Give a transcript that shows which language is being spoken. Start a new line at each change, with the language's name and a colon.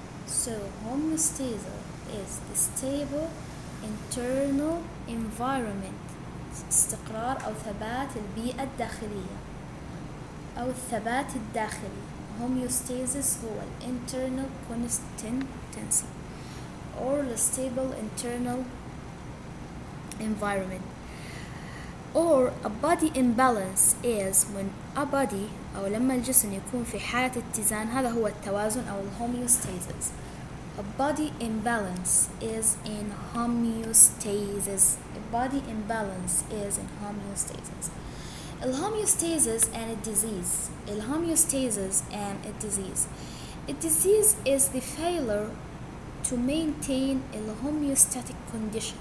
English: So homeostasis is the stable internal environment.
Arabic: استقرار أو ثبات البيئة الداخلية أو الثبات الداخلي.
English: Homeostasis هو internal constancy or the stable internal environment. Or a body imbalance is when a body
Arabic: أو لما الجسم يكون في حالة اتزان، هذا هو التوازن أو homeostasis.
English: A body imbalance is in homeostasis. A body imbalance is in homeostasis. Homeostasis and a disease. Homeostasis and a disease. A disease is the failure to maintain a homeostatic condition.